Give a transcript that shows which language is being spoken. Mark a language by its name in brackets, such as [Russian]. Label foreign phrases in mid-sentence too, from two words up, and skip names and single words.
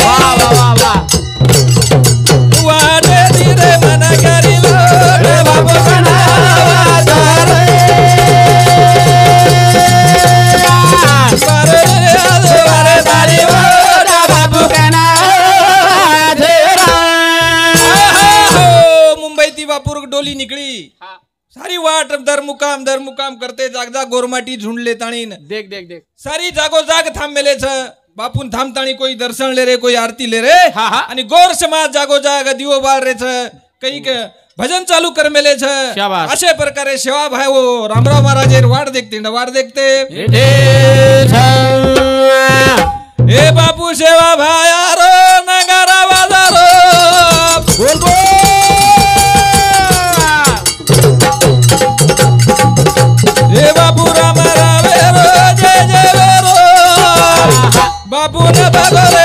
[Lambadi] वाटे धीरे मन करी लोट बाबू मुंबई ती वापूर डोली निकली सारी वाट दर मुकाम करते जाग जाग गोरमाटी झुंडले ताणीन देख देख देख सारी जागो जाग थांब मेले छ बापून थांबताणी कोई दर्शन ले रे कोई आरती ले रे हा, हा. आणि गोर समाज जागो जाग दिवो बाळ रे छ काही भजन चालू कर मेले छ शाबास. अशे प्रकारे सेवा भाई वो रामराव महाराज वाट देखते ए बापू सेवा भायारो नगारा बाजारो बोल बोल ए बापू राम राम रो जय जय रो बापू न बाबा